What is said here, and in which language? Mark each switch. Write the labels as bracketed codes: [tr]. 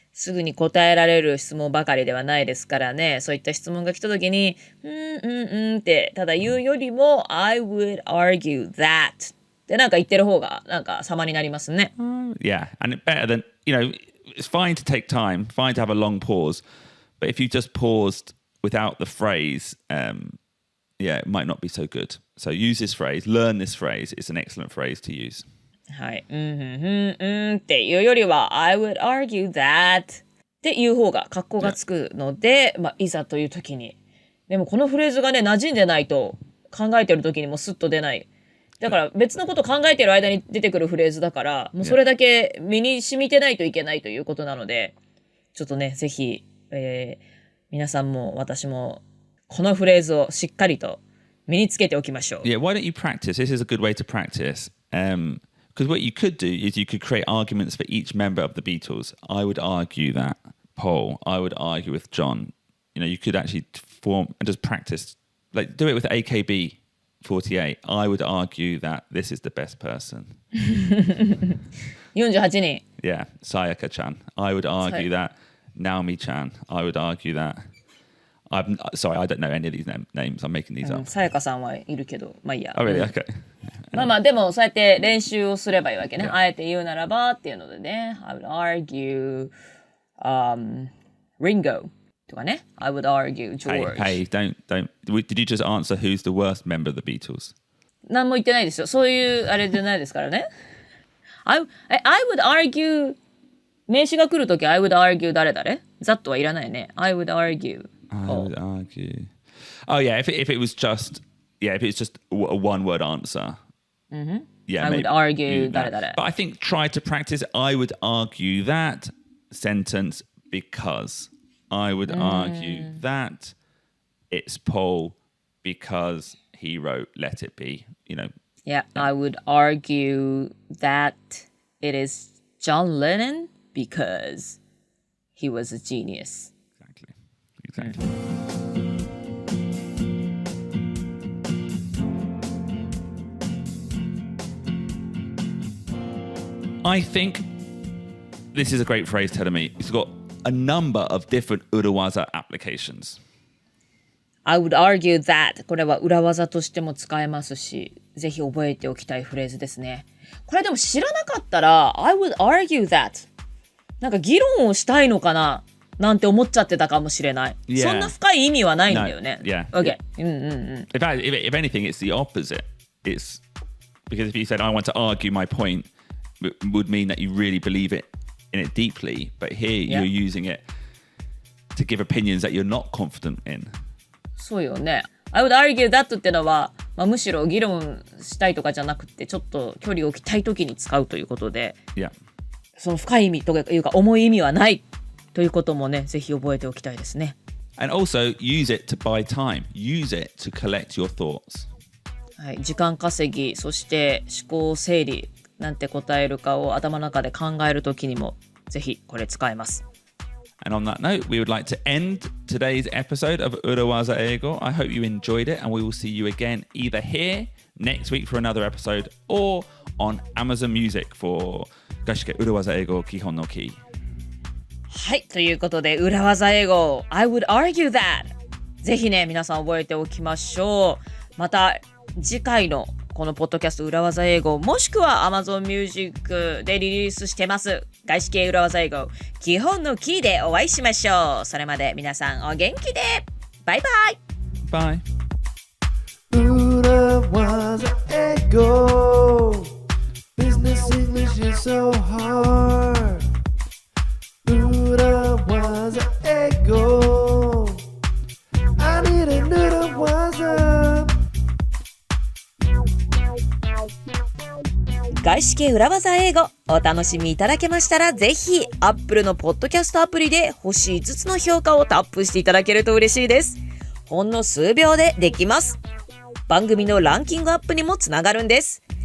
[ja] すぐに答えられる質問ばかりではないですからね。そういった質問が来た時に、ってただ言うよりも、 [en] I would argue that [ja] ってなんか言ってる方がなんか様になりますね。 [en] Yeah, and it's better than, it's fine to take time, fine to have a long pause. But if you just paused without the phrase, it might not be so good. So use this phrase, learn this phrase. It's an excellent phrase to use. [ja] はい。っていうよりは、 [en] I would argue that [ja] っていう方が格好がつくので、いざという時に。でもこのフレーズがね、馴染んでないと考えてる時にもスッと出ない。だから別のこと考えてる間に出てくるフレーズだから、もうそれだけ身に染みてないといけないということなので、ちょっとね、ぜひ、皆さんも私もこのフレーズをしっかりと身につけておきましょう。 [en] Yeah, why don't you practice? This is a good way to practice. Because what you could do is you could create arguments for each member of the Beatles. I would argue that Paul. I would argue with John. You could actually form and just practice. Like, do it with AKB48. I would argue that this is the best person. [ja] 48人。 [en] Yeah, Sayaka-chan. I would argue that Naomi-chan. I would argue that... Sorry, I don't know any of these names. I'm making these up. [ja] さやかさんはいるけど、まあいいや。 [en] Oh, really? Okay. [ja] まあでもそうやって練習をすればいいわけね。あえて言うならばっていうのでね。 [en] I would argue, Ringo [ja] とかね。 [en] I would argue George. Hey, don't. Did you just answer who's the worst member of the Beatles? [ja] 何も言ってないですよ。そういうあれじゃないですからね。 [en] I would argue [ja] 名詞が来るとき [en] I would argue [ja] 誰? [en] that [ja] はいらないね。 [en] I would argue. I would argue. Oh yeah, if it was just a one-word answer. Yeah, I would argue that. But I think try to practice. I would argue that sentence because I would argue that it's Paul because he wrote "Let It Be." Yeah, I would argue that it is John Lennon because he was a genius. Exactly. I think this is a great phrase telling me it's got a number of different urawaza applications. I would argue that [ja] これは裏技としても使えますし、ぜひ覚えておきたいフレーズですね。これでも知らなかったら [en] I would argue that [ja] なんか議論をしたいのかななんて思っちゃってたかもしれない。 [en] Yeah. [ja] そんな深い意味はないんだよね。 [en] No. Yeah. Okay. If anything, it's the opposite. It's because if you said I want to argue my point, it would mean that you really believe in it deeply. But here you're using it to give opinions that you're not confident in. [ja] そうよね。 [en] I would argue that [ja] ってのは、むしろ議論したいとかじゃなくて、ちょっと距離を置きたいときに使うということで、 [en] Yeah. [ja] その深い意味というか重い意味はないということもね、ぜひ覚えておきたいですね。 [en] And also use it to buy time. Use it to collect your thoughts. [ja] はい、時間稼ぎ、そして思考整理なんて答えるかを頭の中で考えるときにもぜひこれ使えます。 [en] And on that note, we would like to end today's episode of Urawaza Eigo. I hope you enjoyed it, and we will see you again either here next week for another episode or on Amazon Music for 外資系裏技英語基本のKEY。 [ja] はい、ということで裏技英語 [en] I would argue that [ja] ぜひね皆さん覚えておきましょう。また次回のこのポッドキャスト裏技英語もしくは Amazon Music でリリースしてます外資系裏技英語基本のキーでお会いしましょう。それまで皆さんお元気でバイバイ。バイ。 [en] 裏技英語 Business English is so hard 裏技英語 I need a 裏技 [ja] 外資系裏技英語お楽しみいただけましたらぜひ Apple のポッドキャストアプリで星5つの評価をタップしていただけると嬉しいです。ほんの数秒でできます。番組のランキングアップにもつながるんです。